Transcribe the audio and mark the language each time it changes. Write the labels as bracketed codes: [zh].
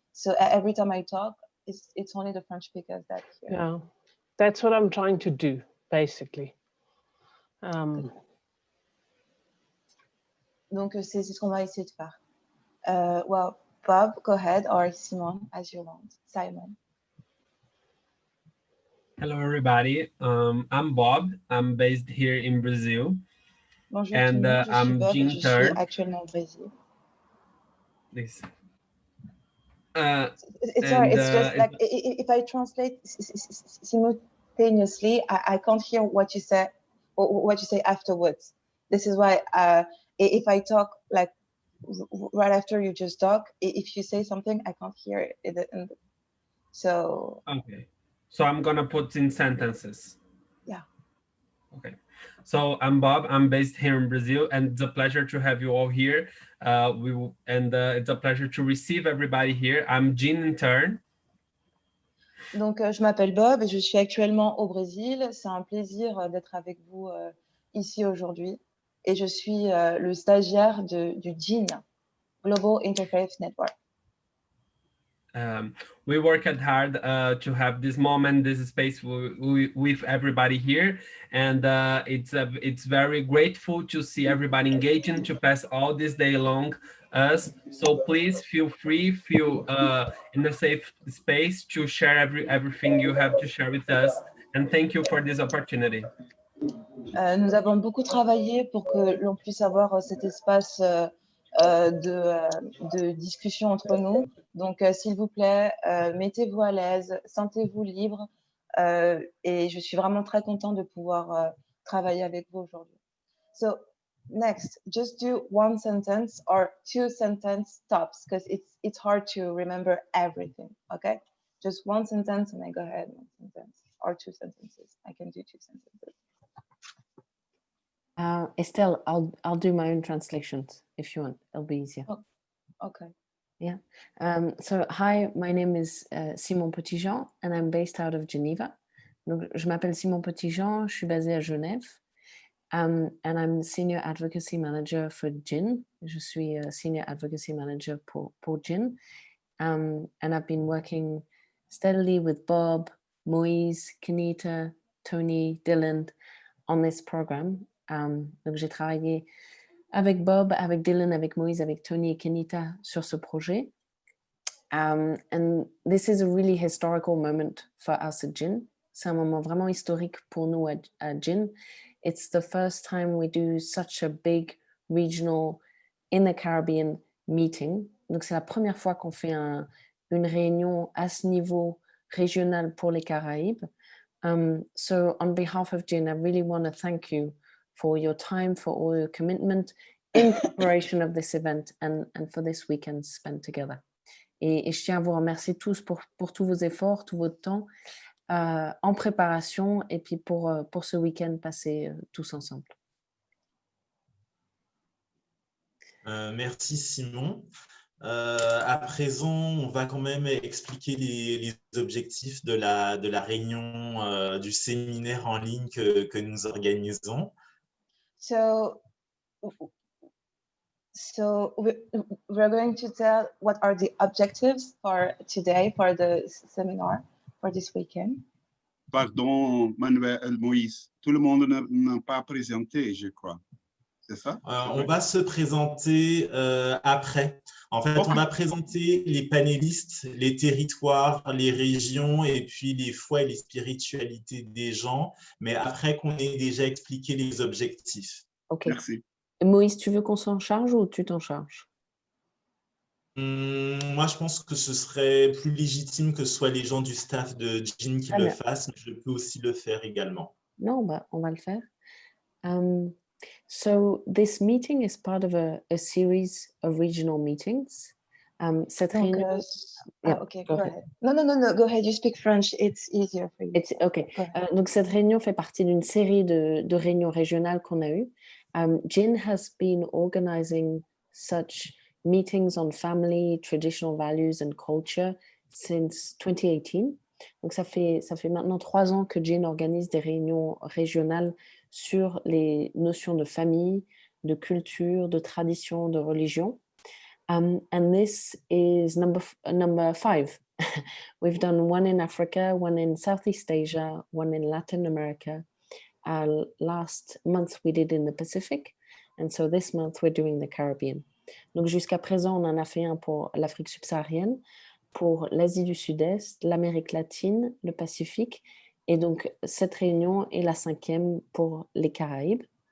[en] So every time I talk, it's only the French speakers that hear. Yeah, that's what I'm trying to do, basically. [fr] Donc, c'est ce qu'on va essayer de faire. [en] Well, Bob, go ahead, or Simon, as you want. Simon. Hello, everybody. I'm Bob. I'm based here in Brazil. [fr] Bonjour [en] and [fr] tout le monde, je suis [en] I'm [fr] Bob et Jean je suis [en] Turn. [fr] actuellement au Brésil. [en] This. It's sorry, it's just like if I translate simultaneously, I can't hear what you say or what you say afterwards. This is why if I talk like right after you just talk, if you say something, I can't hear it. So Okay, so I'm gonna put in sentences. Yeah. Okay, so I'm Bob. I'm based here in Brazil, and it's a pleasure to have you all here. It's a pleasure to receive everybody here. I'm Jean in turn. [fr] Donc, je m'appelle Bob et je suis actuellement au Brésil. C'est un plaisir d'être avec vous ici aujourd'hui. Et je suis le stagiaire du GIN, Global Interfaith Network. [en] We worked hard to have this moment, this space with everybody here, and it's very grateful to see everybody engaging to pass all this day long us. So please feel free, feel in a safe space to share everything you have to share with us, and thank you for this opportunity. [fr] Nous avons beaucoup travaillé pour que l'on puisse avoir cet espace de discussion entre nous. Donc, s'il vous plaît, mettez-vous à l'aise, sentez-vous libre. Et je suis vraiment très contente de pouvoir travailler avec vous aujourd'hui. [en] So, next, just do one sentence or 2 sentence tops because it's hard to remember everything, okay? Just one sentence and I go ahead, 1 sentence or 2 sentences. I can do 2 sentences. Estelle, I'll do my own translations if you want. It'll be easier. Oh, okay. Yeah. So hi, my name is Simon Petitjean and I'm based out of Geneva. [fr] Donc, je m'appelle Simon Petitjean, je suis basée à Genève. [en] And I'm Senior Advocacy Manager for GIN. [fr] Je suis Senior Advocacy Manager pour GIN. [en] And I've been working steadily with Bob, Moïse, Kenita, Tony, Dylan on this program. [fr] Donc j'ai travaillé avec Bob, avec Dylan, avec Moïse, avec Tony et Kenita sur ce projet. [en] And this is a really historical moment for us at GIN. [fr] C'est un moment vraiment historique pour nous à GIN. [en] It's the first time we do such a big regional in the Caribbean meeting. [fr] Donc c'est la première fois qu'on fait une réunion à ce niveau régional pour les Caraïbes. [en] So on behalf of Jin, I really want to thank you for your time, for all your commitment in preparation of this event and for this weekend spent together. [fr] Et je tiens à vous remercier tous pour tous vos efforts, tout votre temps en préparation et puis pour ce week-end passé tous ensemble. Merci Simon. À présent, on va quand même expliquer les objectifs de la réunion du séminaire en ligne que nous organisons. [en] So we're going to tell what are the objectives for today, for the seminar, for this weekend. [fr] Pardon, Manuel Moïse, tout le monde n'a pas présenté, je crois. C'est ça? On va se présenter après. En fait, on va présenter les panélistes, les territoires, les régions et puis les foi et les spiritualités des gens, mais après qu'on ait déjà expliqué les objectifs. Ok. Merci. Moïse, tu veux qu'on s'en charge ou tu t'en charges? Moi, je pense que ce serait plus légitime que ce soit les gens du staff de Jin qui le fassent, mais je peux aussi le faire également. Non, bah, on va le faire. [en] So this meeting is part of a series of regional meetings. [fr] Cette réunion... [en] Okay, go ahead. No, go ahead. You speak French. It's easier for you. Okay. [fr] Donc cette réunion fait partie d'une série de réunions régionales qu'on a eues. [en] Jin has been organizing such meetings on family, traditional values and culture since 2018. [fr] Donc ça fait maintenant 3 ans que Jin organise des réunions régionales sur les notions de famille, de culture, de tradition, de religion. [en] And this is number 5. We've done one in Africa, one in Southeast Asia, one in Latin America. Last month we did in the Pacific, and so this month we're doing the Caribbean. [fr] Donc jusqu'à présent, on en a fait un pour l'Afrique subsaharienne, pour l'Asie du Sud-Est, l'Amérique latine, le Pacifique, et donc cette réunion est la 5e pour les Caraïbes.